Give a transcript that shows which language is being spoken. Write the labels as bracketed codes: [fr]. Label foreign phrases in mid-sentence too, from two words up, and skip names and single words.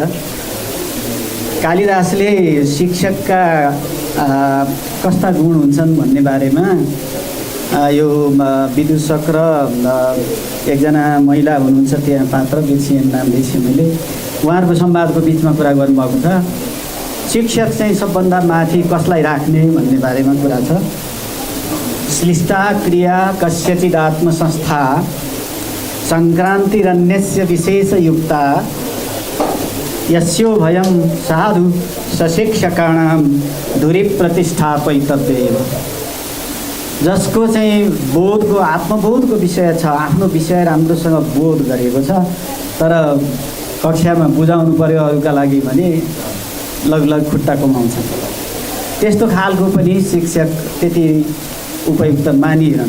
[ne] कालिदासले शिक्षकका कस्ता गुण हुन्छन् भन्ने बारेमा यो विदूषक र एकजना महिला हुनुहुन्छ त्यहाँ पात्र, बिर्सिएन नाम बिर्सेँ मैले, उहाँहरूको संवादको बिचमा कुरा गर्नुभएको छ। शिक्षक चाहिँ सबभन्दा माथि कसलाई राख्ने भन्ने बारेमा कुरा छ। [sa] श्लिष्टा क्रिया कस्यचित् आत्मसंस्था सङ्क्रान्तिरन्यस्य विशेषयुक्ता यस्यो भयं साधु सशिक्षकाणां धुरी प्रतिष्ठापयितव्येव। [ne] जसको चाहिँ बोधको आत्मबोधको विषय छ, आफ्नो विषय राम्रोसँग बोध गरेको छ, तर कक्षामा बुझाउनु पर्यो अरूका लागि भने लगलग खुट्टा कमाउँछ। त्यस्तो खालको पनि शिक्षक त्यति उपयुक्त मानिरहन्।